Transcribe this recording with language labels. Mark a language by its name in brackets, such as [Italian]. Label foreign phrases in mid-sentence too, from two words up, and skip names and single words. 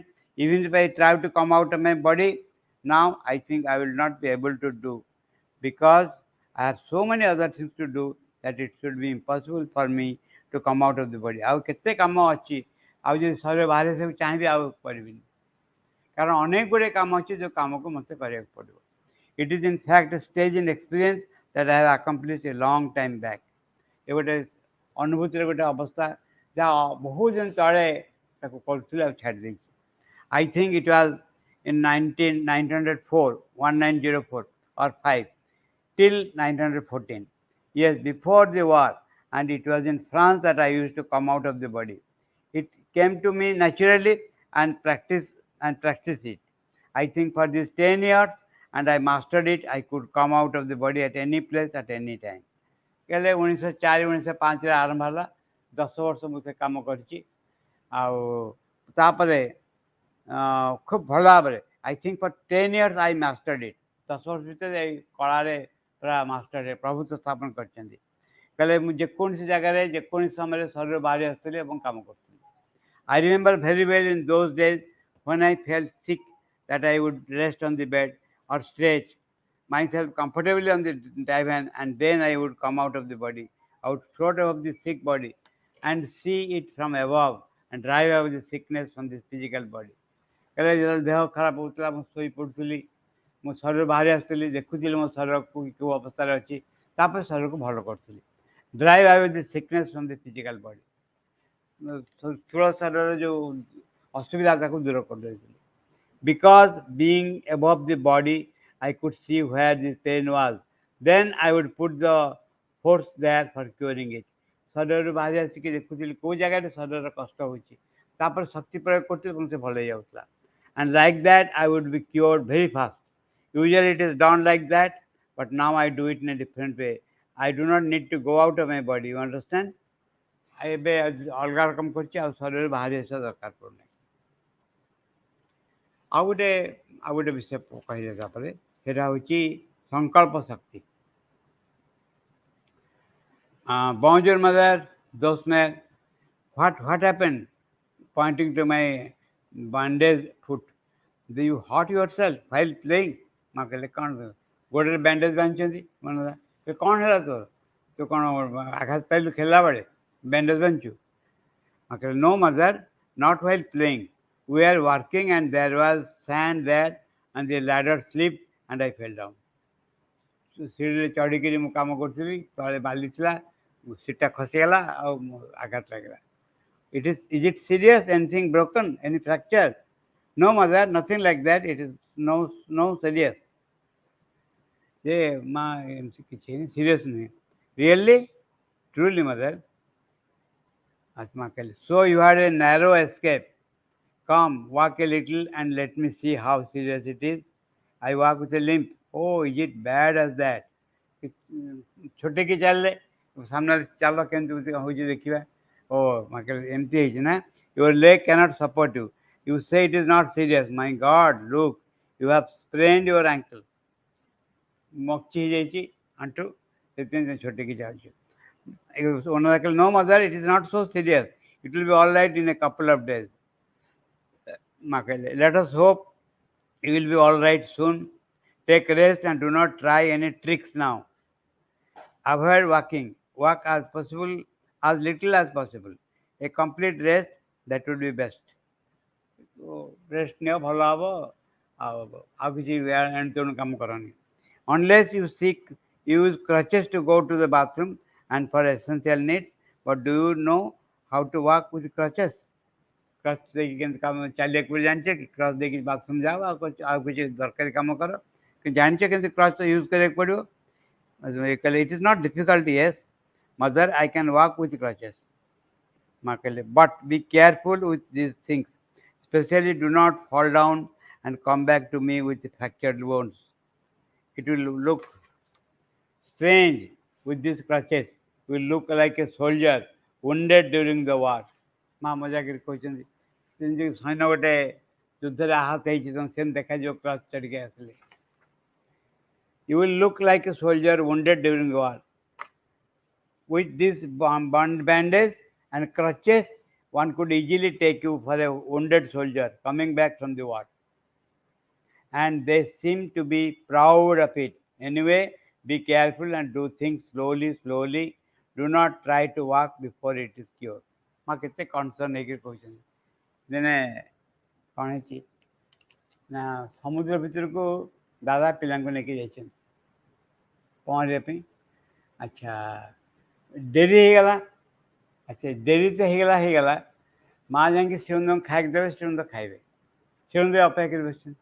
[English] Even if I try to come out of my body, now I think I will not be able to do because I have so many other things to do that it should be impossible for me to come out of the body. [Odia] ଆଉ କେତେ କାମ ଅଛି, ଆଉ ଯଦି ଶରୀର ବାହାରେ ସବୁ ଚାହିଁବି ଆଉ କରିବିନି, କାରଣ ଅନେକ ଗୁଡ଼ିଏ କାମ ଅଛି ଯେଉଁ କାମକୁ ମୋତେ କରିବାକୁ ପଡ଼ିବ. [English] It is in fact a stage in experience that I have accomplished a long time back. [Odia] ଏ ଗୋଟେ ଅନୁଭୂତିର ଗୋଟେ ଅବସ୍ଥା ଯାହା ବହୁତ ଦିନ ତଳେ ତାକୁ କରୁଥିଲି ଆଉ ଛାଡ଼ି ଦେଇଛି. [English] I think it was in 1904, 1904 or 5 till 1914. Yes, before the war, and it was in France that I used to come out of the body. It came to me naturally and practice it. I think for these 10 years, and I mastered it, I could come out of the body at any place at any time. [Odia] ହେଲେ 1904 1905ରେ ଆରମ୍ଭ ହେଲା, 10 ବର୍ଷ ମୁଁ ସେ କାମ କରିଛି. ଆଉ ତାପରେ ଖୁବ୍ ଭଲ ଭାବରେ [English] I think for 10 years I mastered it. [Odia] 10 ବର୍ଷ ଭିତରେ ଏଇ କଳାରେ ପୁରା ମାଷ୍ଟର ପ୍ରଭୁତ୍ୱ ସ୍ଥାପନ କରିଛନ୍ତି. କହିଲେ ମୁଁ ଯେକୌଣସି ଜାଗାରେ ଯେକୌଣସି ସମୟରେ ଶରୀର ବାହାରି ଆସୁଥିଲି ଏବଂ କାମ କରୁଥିଲି. [English] I remember very well in those days when I felt sick that I would rest on the bed or stretch myself comfortably on the divan, and then I would come out of the body. I would float above the sick body and see it from above and drive away the sickness from this physical body. [Odia] କହିଲେ ଯେତେବେଳେ ଦେହ ଖରାପ ହେଉଥିଲା ମୁଁ ଶୋଇ ପଡ଼ୁଥିଲି, ମୋ ଶରୀର ବାହାରି ଆସୁଥିଲି, ଦେଖୁଥିଲି ମୋ ଶରୀରକୁ କେଉଁ ଅବସ୍ଥାରେ ଅଛି, ତାପରେ ଶରୀରକୁ ଭଲ କରୁଥିଲି. [English] drive away the sickness from the physical body. [Odia] ସ୍ଥୂଳ ଶରୀରର ଯେଉଁ ଅସୁବିଧା ତାକୁ ଦୂର କରିଦେଉଥିଲି. [English] Because being above the body, I could see where the pain was. Then I would put the force there for curing it. ଶରୀରରୁ ବାହାରି ଆସିକି ଦେଖୁଥିଲି କେଉଁ ଜାଗାରେ ଶରୀରର କଷ୍ଟ ହେଉଛି, ତାପରେ ଶକ୍ତି ପ୍ରୟୋଗ କରୁଥିଲି ଏବଂ ସେ ଭଲ ହେଇଯାଉଥିଲା. And like that, I would be cured very fast. Usually it is done like that, but now I do it in a different way. I do not need to go out of my body. You understand? [Odia] ଏବେ ଅଲଗା ରକମ କରୁଛି, ଆଉ ଶରୀରରୁ ବାହାରି ଆସିବା ଦରକାର ପଡ଼ୁନି. ଆଉ ଗୋଟେ ବିଷୟ କହିଲେ ତାପରେ ସେଇଟା ହେଉଛି ସଂକଳ୍ପ ଶକ୍ତି. [English] Bonjour mother, those men, what happened? Pointing to my bandaged foot. Do you hurt yourself while playing? [Odia] ମା କହିଲେ କ'ଣ ଗୋଡ଼ରେ ବ୍ୟାଣ୍ଡେଜ୍ ବାନ୍ଧିଛନ୍ତି, ମାନେ କ'ଣ ହେଲା ତୋର, ତୁ କ'ଣ ଆଘାତ ପାଇଲୁ ଖେଳିଲା ବେଳେ ବ୍ୟାଣ୍ଡେଜ୍ ବାନ୍ଧିଛୁ? ମା କହିଲେ [English] no mother, not while playing. We are working and there was sand there and the ladder slipped and I fell down. [Odia] ସିଡ଼ିରେ ଚଢ଼ିକିରି ମୁଁ କାମ କରୁଥିଲି, ତଳେ ବାଲି ଥିଲା, ସିଟ୍ଟା ଖସିଗଲା ଆଉ ଆଘାତ ଲାଗିଲା. [English] Is it serious? Anything broken? Any fracture? No mother, nothing like that. It is no serious. [Odia] ଯେ ମା ଏମିତି କିଛି ହେଇନି, ସିରିୟସ୍ ନୁହେଁ. [English] Really? Truly mother? [Odia] ଆତ୍ମା କହିଲେ [English] so you had a narrow escape. Come, walk a little and let me see how serious it is. I walk with a limp. Oh, is it bad as that? [Odia] ଛୋଟେଇକି ଚାଲିଲେ, ସାମ୍ନାରେ ଚାଲ କେମିତି ହେଉଛି ଦେଖିବା. ଓ ମା କହିଲେ ଏମିତି ହେଇଛି ନା? [English] Your leg cannot support you. You say it is not serious. My God, look, you have sprained your ankle. [Odia] ମକଚି ହେଇଯାଇଛି ଆଣ୍ଠୁ, ସେଥିପାଇଁ ଛୋଟେଇକି ଚାଲୁଛୁ. [English] Onoda କହିଲେ no mother, it is not so serious. It will be all right in a couple of days. [Odia] ମା କହିଲେ [English] let us hope you will be all right soon. Take rest and do not try any tricks now. Avoid walking. Walk as possible, as little as possible. A complete rest, that would be best. [Odia] ରେଷ୍ଟ ନିଅ, ଭଲ ହେବ. ଆଉ କିଛି ଏଣୁ ତେଣୁ କାମ କରନି. [English] Unless you use crutches to go to the bathroom and for essential needs. But do you know how to walk with crutches? [Odia] କ୍ରଚ୍ ଦେଇକି କେମିତି କାମ ଚାଲିବାକୁ ପଡ଼ିବ ଜାଣିଛ କି? କ୍ରଚ୍ ଦେଇକି ବାଥରୁମ୍ ଯାଅ, ଆଉ କିଛି ଦରକାରୀ କାମ କର, କିନ୍ତୁ ଜାଣିଛ କେମିତି [English] crutch use [Odia] କରିବାକୁ ପଡ଼ିବ? [English] କହିଲେ it is not difficult. Yes mother, I can walk with crutches. [Odia] ମା କହିଲେ [English] but be careful with these things, especially do not fall down and come back to me with fractured bones. It will look strange with these crutches. You will look like a soldier wounded during the war. ମା ମଜାକରି କହୁଛନ୍ତି ଯେମିତି ସୈନ୍ୟ ଗୋଟେ ଯୁଦ୍ଧରେ ଆହତ ହେଇଛି ତମ ସେମିତି ଦେଖାଯିବ କ୍ରଚ୍ ଚଢ଼ିକି ଆସିଲେ. You will look like a soldier wounded during the war. With this bandage and crutches, one could easily take you for a wounded soldier coming back from the war. And they seem to be proud of it. Anyway, be careful and do things slowly. do not try to walk before it is cured. [Odia] ମାଁ କେତେ କନସର୍ନ ହେଇକି କହୁଛନ୍ତି। ଦିନେ କ'ଣ ହେଇଛି ନା ସମୁଦ୍ର ଭିତରକୁ ଦାଦା ପିଲାଙ୍କୁ ନେଇକି ଯାଇଛନ୍ତି ପହଁରିବା ପାଇଁ। ଆଚ୍ଛା ଡେରି ହେଇଗଲା। ଆଚ୍ଛା ଡେରି ତ ହେଇଗଲା ମାଁ ଯାଇକି ଶ୍ରୀମନ୍ଦିରଙ୍କୁ ଖାଇକି ଦେବେ, ଶ୍ରୀମନ୍ଦିର ଖାଇବେ, ଶ୍ରୀମନ୍ଦିର ଅପେକ୍ଷା କରି ବସିଛନ୍ତି।